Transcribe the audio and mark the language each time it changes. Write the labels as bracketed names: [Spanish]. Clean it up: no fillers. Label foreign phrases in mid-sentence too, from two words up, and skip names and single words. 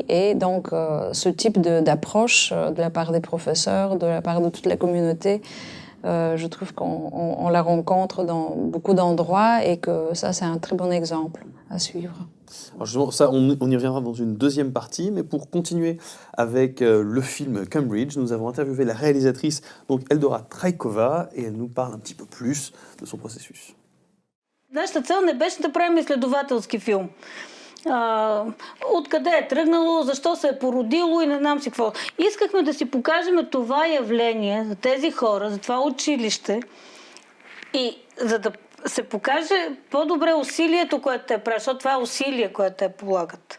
[French] Et donc, ce type d'approche de la part des professeurs, de la part de toute la communauté, je trouve qu'on la rencontre dans beaucoup d'endroits et que ça, c'est un très bon exemple à suivre. Alors justement, ça, on y reviendra dans une deuxième partie, mais pour continuer avec le film Cambridge, nous avons interviewé la réalisatrice, donc Eldora Traikova, et elle nous parle un petit peu plus de son processus. [Bulgarian] Нашата цел не беше да правим изследователски филм. Откъде е тръгнало, защо се е породило и не знам си какво. Искахме да си покажем това явление за тези хора, за това училище и за да се покаже по-добре усилието, което те правят, защото това е усилие, което те полагат.